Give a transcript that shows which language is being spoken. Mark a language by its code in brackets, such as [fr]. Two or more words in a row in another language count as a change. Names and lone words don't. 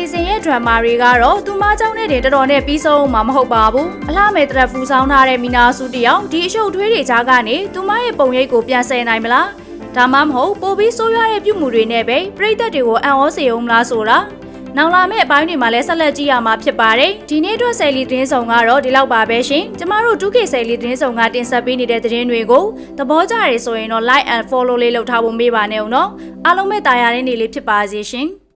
[my] ဇန်ရဲ့ drama တွေကတော့သူမเจ้าနဲ့တင်တော်တော်နဲ့ပြီးဆုံးမှာမဟုတ်ပါဘူး။အလားမဲ့တရက်ဖူဆောင်ထားတဲ့မီနာစုတယောက်ဒီအရှုပ်ထွေးတွေကြားကနေသူမရဲ့ပုံရိပ်ကိုပြန်ဆယ်နိုင်မလား။ဒါမှမဟုတ်ပိုပြီးဆိုးရွားတဲ့ပြုမှုတွေနဲ့ပဲပရိသတ်တွေကိုအံ့ဩစေအောင်မလားဆိုတာနောက်လာမယ့်အပိုင်းတွေမှာလည်းဆက်လက်ကြည့်ရမှာဖြစ်ပါတယ်။ဒီနေ့အတွက်ဆယ်လီသတင်းဆောင်ကတော့ဒီလောက်ပါပဲရှင်။ကျမတို့ 2K ဆယ်လီသတင်းဆောင်ကတင်ဆက်ပေးနေတဲ့သတင်းတွေကိုသဘောကျရဆိုရင်တော့ [en] like and follow [my] လေးလုပ်ထားဖို့မေ့ပါနဲ့ဦးနော်။အားလုံးပဲတာယာတဲ့နေ့လေးဖြစ်ပါစေရှင်။